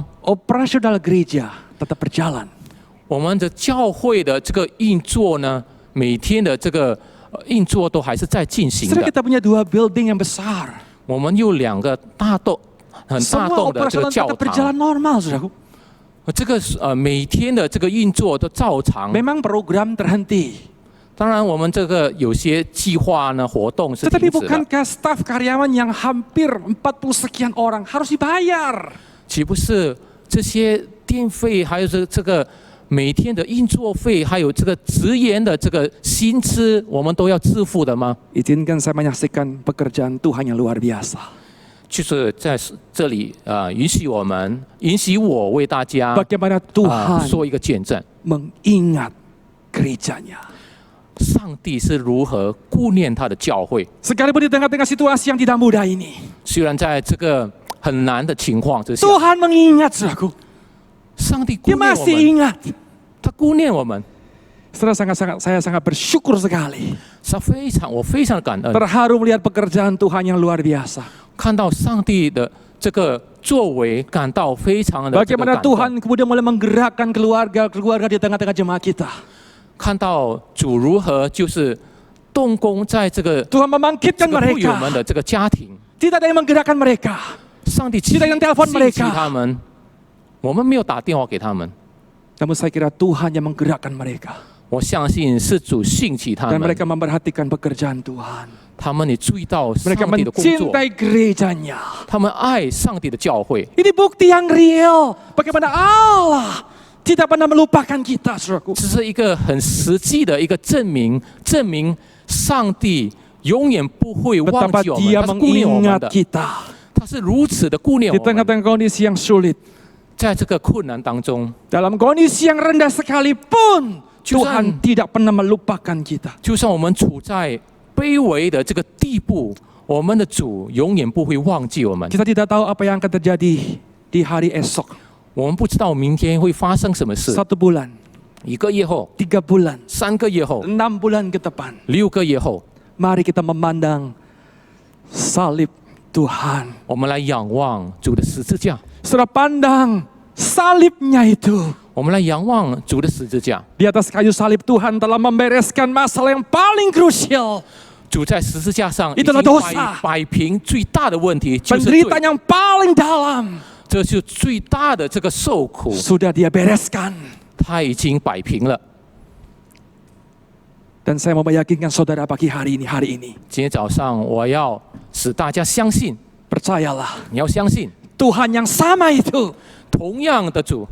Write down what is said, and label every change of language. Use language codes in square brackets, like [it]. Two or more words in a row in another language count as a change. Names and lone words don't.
[id] operasional gereja tetap berjalan. [zh] 我们的教会的这个运作呢，每天的这个运作都还是在进行 [id] Setelah [zh] 的。 [id] kita punya 2 building yang besar. [zh] 我们有2个很大 [id] Semua [zh] 栋的这个 [id] operasional [zh] 教 [id] tetap berjalan [zh] 堂， [id] normal, saudaraku. [zh] 这个每天的这个运作的照常。 [id] Memang program terhenti. [zh] 当然，我们这个有些计划呢活动是 [id] Tetapi [zh] 停止的， [id] bukankah staf karyawan yang hampir 40 sekian orang harus dibayar? [zh] 岂不是这些电费，还有这个每天的运作费，还有这个职员的这个薪资，我们都要支付的吗？ [id] Izinkan saya menyaksikan pekerjaan Tuhan yang luar biasa. [zh] 就是在这里允许我为大家 [id] Bagaimana Tuhan [zh] 说一个见证， [id] mengingat gerejanya. [zh] 上帝是如何顾念他的教会。 [id] Sekalipun di tengah-tengah situasi yang tidak mudah ini, [zh] 虽然在这个很难的情况之下， [id] Tuhan mengingat, saudaraku. [zh] 上帝顾 [id] Dia [zh] 念我 [id] masih [zh] 们， [id] ingat. [zh] 他顾念我们， [id] Saya sangat bersyukur sekali. [zh] 我非常感恩， [id] Terharu melihat pekerjaan Tuhan yang luar biasa. [zh] 看到上帝的这个作为，感到非常的这个 [id] Bagaimana [zh] 感动。 [id] Tuhan kemudian mulai menggerakkan keluarga di tengah-tengah jemaat kita. [zh] 看到主如何就是动工在这个 [id] Tuhan membangkitkan [zh] 会友们 [id] mereka. [zh] 的这个家庭， [id] Tidak ada yang menggerakkan mereka. [zh] 上帝 [id] Tidak ada yang telepon [zh] 兴 [id] mereka. [zh] 起他们，我们没有打电话给他们。 [id] Namun saya kira Tuhan yang menggerakkan mereka. [zh] 我相信是主兴起他 [id] Dan [zh] 们， [id] mereka memperhatikan pekerjaan Tuhan. [zh] 他们也注意到上 [id] Mereka [zh] 帝的工作， [id] mencintai gerejanya. [zh] 他们爱上帝的教会。 [id] Ini bukti yang real. Bagaimana Allah tidak pernah melupakan kita, saudaraku. [zh] 这是一个很实际的一个证明，证明上帝永远不会忘 [id] Betapa [zh] 记我 [id] Dia [zh] 们，他是顾念我们 [id] mengingat [zh] 的， [id] kita. [zh] 他是如此的顾念 [id] Di [zh] 我们。 [id] tengah-tengah kondisi yang sulit. [zh] 在这个困难当中， [id] Dalam kondisi yang rendah sekalipun, Tuhan Tuhan tidak pernah melupakan kita. [zh] 就算我们处在卑微的这个地步，我们的主永远不会忘记我们。 [id] Kita tidak tahu apa yang akan terjadi di hari esok. [zh] 我们不知道明天会发生什么事。 [id] 1 bulan, [zh] 1个月后、 [id] 3 bulan, [zh] 3个月后、 [id] 6 bulan ke depan. [zh] 6 个月后， [id] Mari kita memandang salib Tuhan. [zh] 我们来仰望主的十字架， [id] Saudara pandang salibnya itu. [zh] 我们来仰望主的十字架。 [id] Di atas kayu salib Tuhan telah membereskan masalah yang paling krusial. [zh] 主在十字架上已 [id] Itulah [zh] 经 [id] dosa [zh] 摆平最大的问题，就是罪， [id] Penderitaan yang paling dalam [zh] 这就是最大的这个受苦， [id] sudah Dia bereskan. [zh] 他已经摆平了。 [id] Dan saya mau meyakinkan saudara pagi hari ini. [zh] 今天早上我要使大家相信， [id] Percayalah, [zh] 你要相信， [id] Tuhan yang sama itu [zh] 同样的主